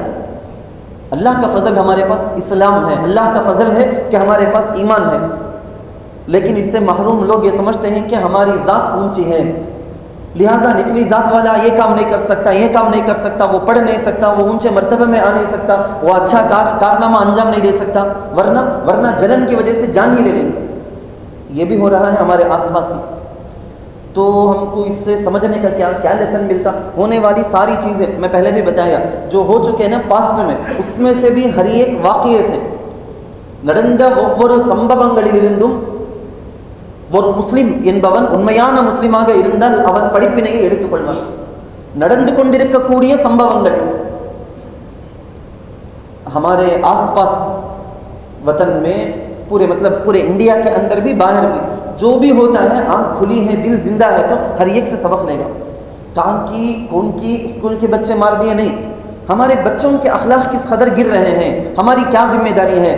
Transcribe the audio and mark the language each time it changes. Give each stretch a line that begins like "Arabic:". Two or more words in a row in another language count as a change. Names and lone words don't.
Urdu: اللہ کا فضل ہمارے پاس اسلام ہے، اللہ کا فضل ہے کہ ہمارے پاس ایمان ہے، لیکن اس سے محروم لوگ یہ سمجھتے ہیں کہ ہماری ذات اونچی ہے، لہٰذا نچلی ذات والا یہ کام نہیں کر سکتا، یہ کام نہیں کر سکتا، وہ پڑھ نہیں سکتا، وہ اونچے مرتبے میں آ نہیں سکتا، وہ اچھا کارنامہ انجام نہیں دے سکتا، ورنہ جلن کی وجہ سے جان ہی لے لیں گے۔ یہ بھی ہو رہا ہے ہمارے آس پاس ہی۔ تو ہم کو اس سے سمجھنے کا کیا لیسن ملتا؟ ہونے والی ساری چیزیں میں پہلے بھی بتایا جو ہو چکے ہیں نا پاسٹ میں، اس میں سے بھی ہر ایک واقعے سے
Tamil: நடந்த ஒவ்வொரு சம்பவங்களிலிருந்தும் ஒரு முஸ்லிம் என்பவன் உண்மையான முஸ்லிமாக இருந்தால் அவன் படிப்பினையை எடுத்துக்கொள்வான்। நடந்து கொண்டிருக்கக்கூடிய சம்பவங்கள்
Urdu: ہمارے آس پاس وطن میں، پورے انڈیا کے اندر بھی باہر بھی جو بھی ہوتا ہے، آنکھ کھلی ہے، دل زندہ ہے تو ہر ایک سے سبق لے گا. کہاں کی کون کی اسکول کے بچے مار دیے، نہیں، ہمارے بچوں کے اخلاق کس قدر گر رہے ہیں، ہماری کیا ذمہ داری ہے.